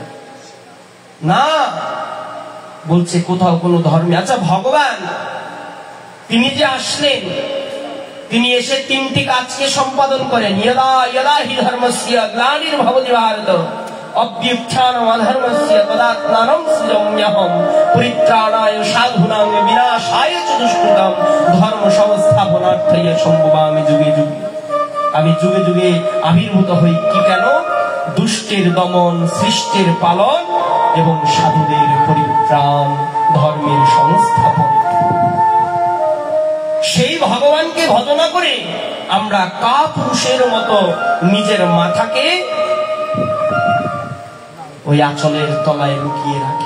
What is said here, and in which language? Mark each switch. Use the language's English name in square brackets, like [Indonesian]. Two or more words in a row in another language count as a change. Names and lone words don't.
[Bangla] না, বলছে কোথাও কোন ধর্মে। আচ্ছা ভগবান তিনি যে আসলেন, তিনি এসে তিনটি কাজকে সম্পাদন করেন। [Sanskrit] ইয়দা ইয়দা হি ধর্মস্য গ্লানির্ভবতি ভারত অভ্যুত্থানম অধর্মস্য তদাত্মানম সৃজাম্যহম পরিত্রাণায় সাধুনাং বিনাশায় চ দুষ্কৃতাম ধর্ম সংস্থাপনার্থায় সম্ভবামি যুগে যুগে। [Bangla] আমি যুগে যুগে আবির্ভূত হই কি কেন? দুষ্টের দমন, সৃষ্টির পালন এবং সাধুদের পরিত্রাণ, ধর্মের সংস্থাপন। সেই ভগবানকে ভজনা করে আমরা কাপুরুষের মতো নিজের মাথাকে ওই আঁচলের তলায় লুকিয়ে রাখি।